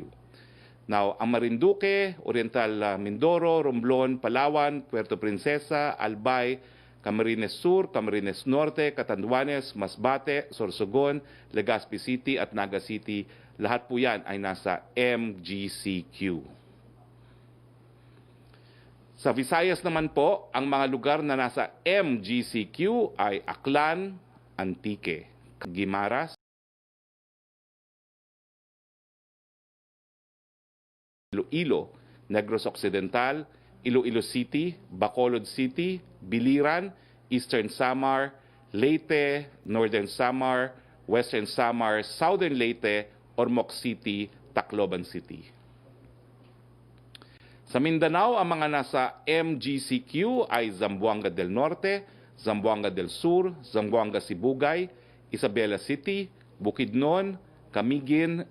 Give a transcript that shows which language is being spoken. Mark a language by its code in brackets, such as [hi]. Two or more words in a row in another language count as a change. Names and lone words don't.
[tl] Now, ang Marinduque, Oriental Mindoro, Romblon, Palawan, Puerto Princesa, Albay, Camarines Sur, Camarines Norte, Catanduanes, Masbate, Sorsogon, Legazpi City at Naga City, lahat po yan ay nasa MGCQ. Sa Visayas naman po, ang mga lugar na nasa MGCQ ay Aklan, Antique, Guimaras, Iloilo, Negros Occidental, Iloilo City, Bacolod City, Biliran, Eastern Samar, Leyte, Northern Samar, Western Samar, Southern Leyte, Ormoc City, Tacloban City. Sa Mindanao, ang mga nasa MGCQ ay Zamboanga del Norte, Zamboanga del Sur, Zamboanga Sibugay, Isabela City, Bukidnon, Camiguin,